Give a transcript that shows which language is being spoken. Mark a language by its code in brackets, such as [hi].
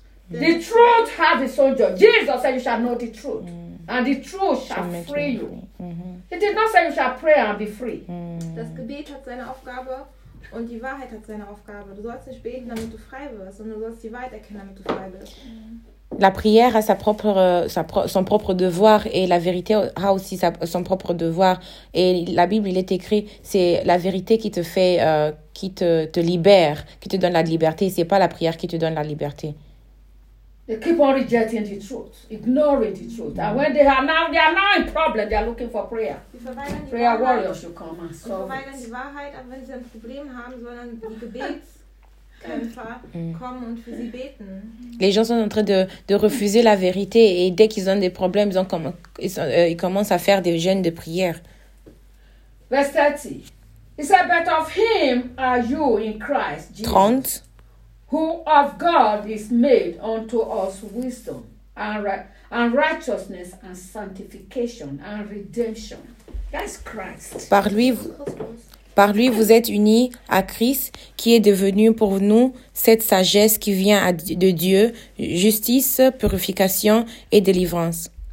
[en] The truth have its own job. Jesus said you shall know the truth and the truth shall free you. He did not say you shall pray and be free. [de] Das Gebet hat seine Aufgabe. Und die Wahrheit hat seine Aufgabe. Du sollst nicht beten, damit du frei wirst, sondern du sollst die Wahrheit erkennen, damit du frei wirst. [fr] La prière a son propre devoir et la vérité a aussi son propre devoir. Et la Bible, il est écrit, c'est la vérité qui te fait, qui te libère, qui te donne la liberté. C'est pas la prière qui te donne la liberté. [en] They keep on rejecting the truth, ignoring the truth. And when they are now in problem, they are looking for prayer. Prayer warriors should come and solve. [de] Und verweigern die Wahrheit, aber wenn sie ein Problem haben, sollen die Gebetskämpfer kommen und für sie beten. [fr] Les gens sont en train de refuser la vérité et dès qu'ils ont des problèmes, ils commencent à faire des jeûnes de prière. [en] Verse 30. It says, but of him are you in Christ Jesus. 30. Who of God is made unto us wisdom and righteousness and sanctification and redemption. That's Christ. [fr] Par lui vous êtes unis à Christ qui est devenu pour nous cette sagesse qui vient de Dieu, justice, purification et délivrance.